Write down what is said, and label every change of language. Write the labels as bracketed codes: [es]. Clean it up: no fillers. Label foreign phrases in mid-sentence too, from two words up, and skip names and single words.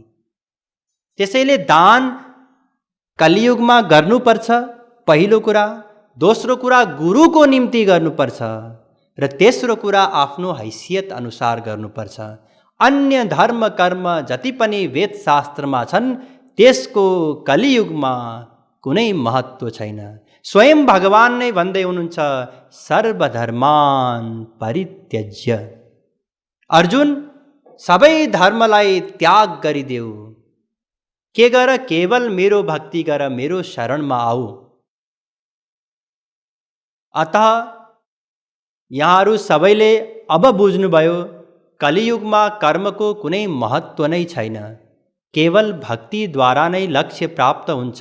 [ne] त्यसैले दान कलियुगमा गर्नुपर्छ पहिलो कुरा, दोस्रो कुरा गुरुको निम्ति गर्नुपर्छ, र तेस्रो कुरा आफ्नो हैसियत अनुसार गर्नुपर्छ। अन्य धर्म कर्म जति पनि वेद शास्त्रमा छन् त्यसको कलियुगमा कुनै महत्त्व छैन। स्वयं भगवान नै भन्दै हुनुहुन्छ [sa] सर्वधर्मान परित्यज्य। [ne] अर्जुन, सबै धर्मलाई त्याग गरिदेऊ, के गर? केवल मेरो भक्ति गर, मेरो शरणमा आऊ। अतः यहाँहरू सबैले अब बुझ्नुभयो कलियुगमा कर्मको कुनै महत्त्व नै छैन, केवल भक्तिद्वारा नै लक्ष्य प्राप्त हुन्छ।